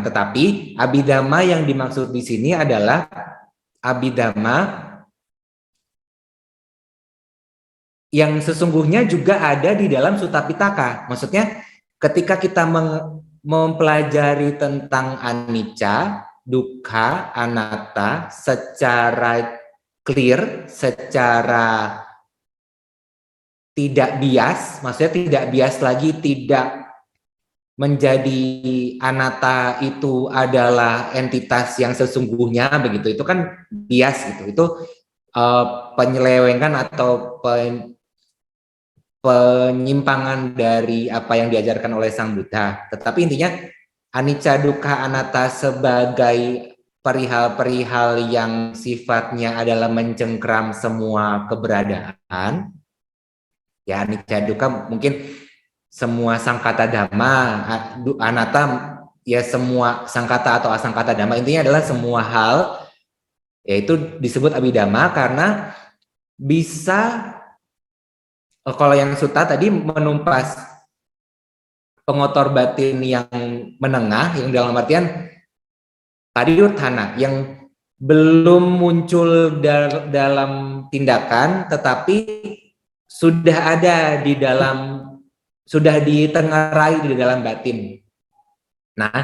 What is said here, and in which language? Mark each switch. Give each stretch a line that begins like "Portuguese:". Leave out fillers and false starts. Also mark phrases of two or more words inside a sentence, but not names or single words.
Indonesian: Tetapi abhidhamma yang dimaksud di sini adalah abhidhamma yang sesungguhnya juga ada di dalam Sutta Pitaka. Maksudnya ketika kita mempelajari tentang
Pali: anicca, dukkha, anatta
Indonesian: secara clear, secara tidak bias, maksudnya tidak bias lagi, tidak menjadi anatta itu adalah entitas yang sesungguhnya begitu, itu kan bias gitu, itu penyelewengan atau penyimpangan dari apa yang diajarkan oleh Sang Buddha. Tetapi intinya
Pali: anicca, dukkha, anatta
Indonesian: sebagai perihal-perihal yang sifatnya adalah mencengkram semua keberadaan. Ya,
Pali: anicca, dukkha
Indonesian: mungkin semua
Pali: sangkata dhamma,
Indonesian: anatta ya semua sangkata atau
Pali: asangkata dhamma,
Indonesian: intinya adalah semua hal, yaitu disebut abhidhamma karena bisa, kalau yang sutta tadi menumpas pengotor batin yang menengah, yang dalam artian pariyutthana, yang belum muncul dalam tindakan, tetapi sudah ada di dalam, sudah ditengarai di dalam batin.